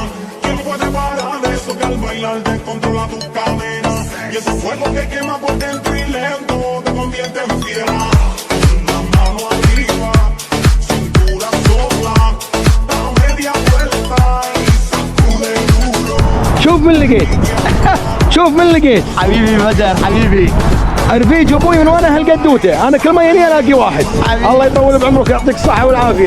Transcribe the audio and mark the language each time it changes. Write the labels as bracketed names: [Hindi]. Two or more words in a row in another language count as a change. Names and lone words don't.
[Spanish] ¿Quién puede parar eso que al bailar te controla tus cadenas? Y ese fuego que quema por dentro y lento te convierte en fiera. La mano arriba, cintura sola, da media vuelta y sacude duro. [Arabic] شوف من لقيت شوف من لقيت حبيبي بدر حبيبي. رفيج ابوي من وانا هالقدوته، انا كل ما يني الاقي واحد. الله يطول بعمرك ويعطيك الصحه والعافيه